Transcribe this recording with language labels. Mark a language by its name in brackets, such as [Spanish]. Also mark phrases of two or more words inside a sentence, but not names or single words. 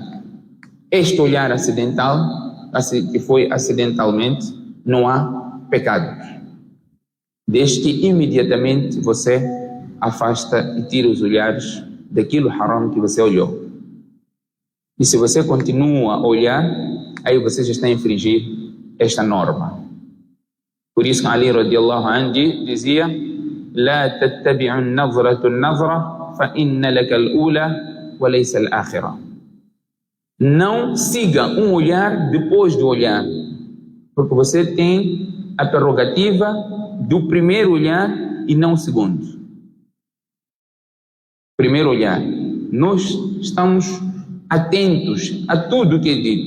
[Portuguese] Este olhar acidental, que foi acidentalmente, não há pecado, desde que imediatamente você afasta e tira os olhares daquilo haram que você olhou. E se você continua a olhar, aí você já está a infringir esta norma. Por isso que Ali [Arabic] رضي الله عنه dizia: لا تتبع النظرة النظرة فإن لك الأولى وليس الآخرة. [Portuguese] Não siga um olhar depois do olhar, porque você tem a prerrogativa do primeiro olhar e não o segundo. Primeiro olhar. Nós estamos atentos a tudo o que é dito.